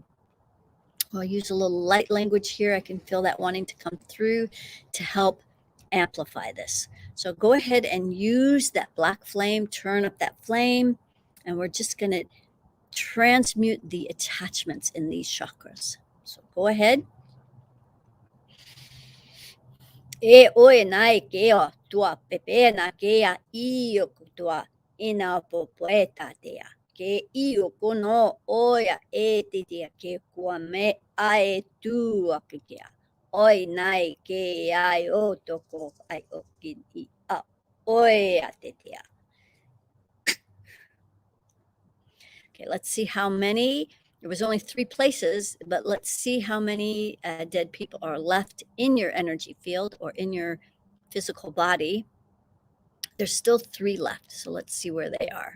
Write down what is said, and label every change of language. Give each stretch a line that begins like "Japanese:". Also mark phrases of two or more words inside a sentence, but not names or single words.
English: I'll use a little light language here. I can feel that wanting to come through to help amplify this. So go ahead and use that black flame, turn up that flame, and we're just going to transmute the attachments in these chakras. So go ahead. E oe nai kea tua pepe na kea iyo tua ina popoeta tea. Ke iyo kono oia e te tea ke kua me ae tua ke kea. Oi nai ke ai o toko ai o kini a oia te tea. Okay, let's see how many. There was only 3 places, but let's see how many dead people are left in your energy field or in your physical body. There's still 3 left, so let's see where they are.